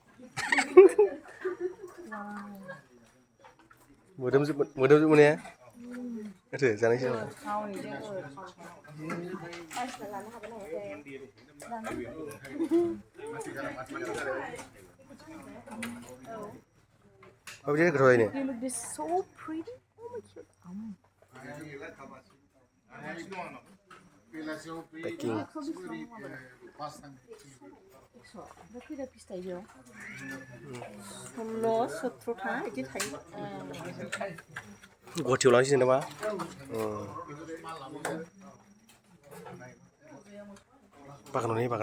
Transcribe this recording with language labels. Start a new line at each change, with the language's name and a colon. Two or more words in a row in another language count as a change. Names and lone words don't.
Bodo: मोदोमजोब ने माथो जानायसै नामा माबायदि गोथाव जायो
English: so pretty oh my god Packing.
Bodo: खैथा पिस थायो बेयाव 16-17था बिदि थायो गुवाहाटीयाव लांसै नामा बागानाव